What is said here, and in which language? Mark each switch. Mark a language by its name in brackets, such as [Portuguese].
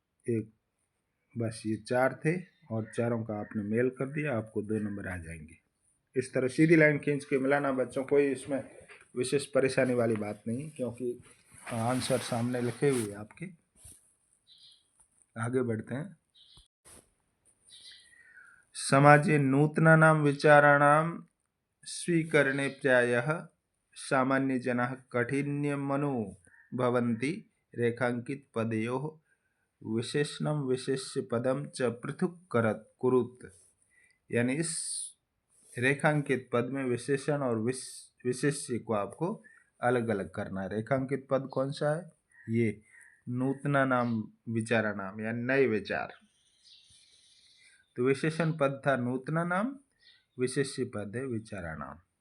[Hindi] एक, बस ये 4 थे और चारों का आपने मेल कर दिया, आपको 2 नंबर आ जाएंगे। इस तरह सीधी लाइन खींच के मिलाना बच्चों, कोई इसमें विशेष परेशानी वाली बात नहीं, क्योंकि आंसर सामने लिखे हुए आपके। आगे बढ़ते हैं। [Sanskrit] समाजे नूतनानां विचाराणां स्वीकरणे प्रायः सामान्यजनाः काठिन्यमनुभवन्ति, रेखांकित पदयोः विशेषणं विशेष्यपदं च पृथक् कुरुत। [Hindi] यानी इस रेखांकित पद में विशेषण और विशेष्य को आपको अलग अलग करना है। रेखांकित पद कौन सा है, ये नूतना नाम विचारा नाम या नए विचार। तो विशेषण पद था नूतना नाम, विशेष्य पद है विचारा नाम।